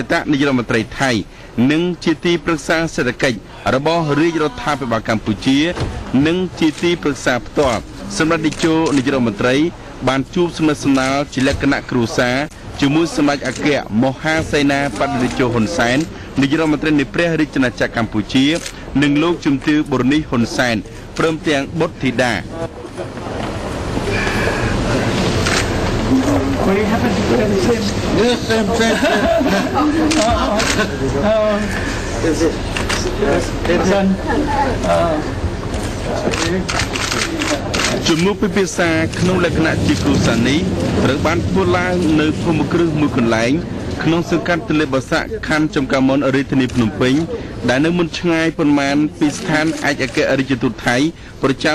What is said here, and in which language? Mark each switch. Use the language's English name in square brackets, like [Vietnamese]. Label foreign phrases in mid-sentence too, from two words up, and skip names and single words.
[Khmer] តនាយករដ្ឋមន្ត្រីថៃនិងជាទីប្រឹក្សាសេដ្ឋកិច្ចរបស់រាជរដ្ឋាភិបាលកម្ពុជានិងជាទីប្រឹក្សាផ្ទាល់សម្រាប់តេជោនាយករដ្ឋមន្ត្រីបានជួបសម្និទ្ធស្នាលជាលក្ខណៈគ្រួសារជាមួយសម្ដេចអគ្គមហាសេនាបតីតេជោហ៊ុនសែននាយករដ្ឋមន្ត្រីនៃព្រះរាជាណាចក្រកម្ពុជានិងលោកជំទាវ ប៊ុននីហ៊ុនសែនព្រមទាំងបុត្រធីតា [English] We happen to wear the same. Yes, same. Is it? Son. [Khmer] ជំនួបពិភាក្សាក្នុងលក្ខណៈជាគ្រួសារនេះត្រូវបានធ្វើឡើងនៅភូមិគ្រឹះមួយកន្លែងក្នុងសង្កាត់ទន្លេបាសាក់ខណ្ឌចំការមនរាជធានីភ្នំពេញដែលនៅមិនឆ្ងាយប៉ុន្មានពីស្ថានឯកអគ្គរដ្ឋទូតថៃប្រចាំ